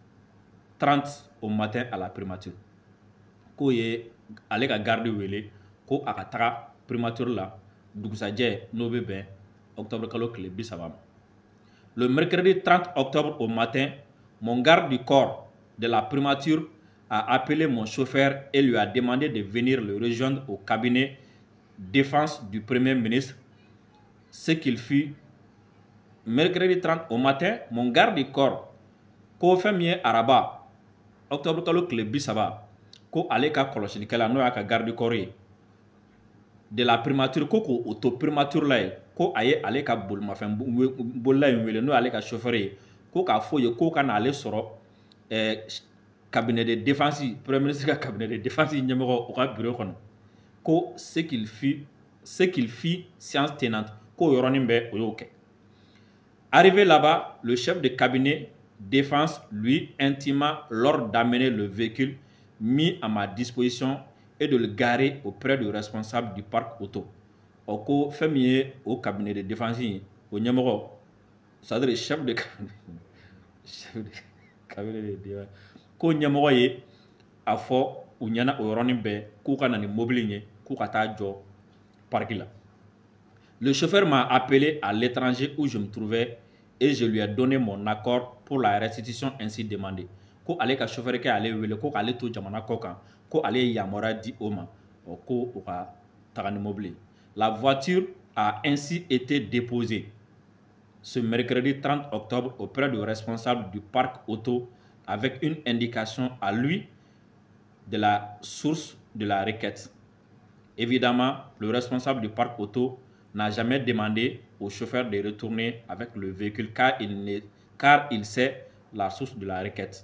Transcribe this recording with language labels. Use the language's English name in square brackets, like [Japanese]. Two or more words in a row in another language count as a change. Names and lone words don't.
[Bambara] 30 [French] au matin à la primature [Bambara] ko ye ale ka garde wele ko a ka taga primature la dugusajɛ n'o bɛ bɛn [French] octobre [Bambara] kalo tile [French] 30 le mercredi 30 octobre au matin mon garde du corps de la primature a appelé mon chauffeur et lui a demandé de venir le rejoindre au cabinet défense du premier ministre ce qu'il fit mercredi 30 au matin mon garde du corps [Bambara] ko fɛn min ye araba octobre kalo tile 30 ko ale ka kɔlɔsilikɛla n'o y'a ka garde du corps ye [French] de la primature [Bambara] ko k'o o to primature la ye ko a ye ale ka bolimafɛn bolila in wele n'o y'ale ka chauffeur ye ko k'a fɔ ye ko ka na ale sɔrɔ [French] cabinet de défense premier ministre ka cabinet de défense [Bambara] ɲɛmɔgɔ o ka bureau kɔnɔ ko [French] ce qu'il fit séance tenante [Bambara] ko yɔrɔnin bɛɛ o y'o kɛ [French] arrivé là-bas le chef de cabinet défense lui intima l'ordre d'amener le véhicule mis à ma disposition et de le garer auprès du responsable du parc auto. [Bambara] O ko fɛn min ye o [French] cabinet de défense [Bambara] ye o ɲɛmɔgɔ [French] c'est-à-dire chef de cabinet de défense [Bambara] ko ɲɛmɔgɔ ye a fɔ u ɲɛna o yɔrɔnin bɛɛ k'u ka na ni mobili ye k'u ka taa jɔ parc la. [French] Le chauffeur m'a appelé à l'étranger où je me trouvais et je lui ai donné mon accord pour la restitution ainsi demandée. [Bambara] Ko ale ka chauffeur kɛ ale wele ko k'ale to jamana kɔ kan ko ale ye yamaruya di o ma ko o ka taga ni mobili. [French] La voiture a ainsi été déposée ce mercredi 30 octobre auprès du responsable du parc auto avec une indication à lui de la source de la requête. Évidemment, le responsable du parc auto n'a jamais demandé au chauffeur de retourner avec le véhicule car il sait la source de la requête.